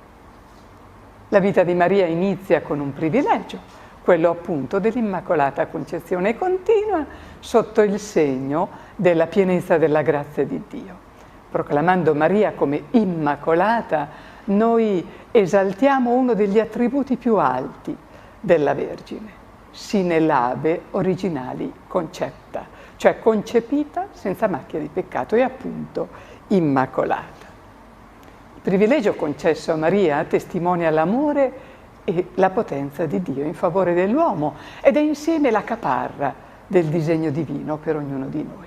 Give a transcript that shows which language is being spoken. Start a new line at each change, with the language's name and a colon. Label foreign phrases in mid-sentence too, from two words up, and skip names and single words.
Italian: La vita di Maria inizia con un privilegio, quello appunto dell'Immacolata Concezione, e continua sotto il segno della pienezza della grazia di Dio. Proclamando Maria come Immacolata, noi esaltiamo uno degli attributi più alti della Vergine,
Latin: sine labe originali concepta,
Italian: cioè concepita senza macchia di peccato e appunto Immacolata. Il privilegio concesso a Maria testimonia l'amore e la potenza di Dio in favore dell'uomo ed è insieme la caparra del disegno divino per ognuno di noi.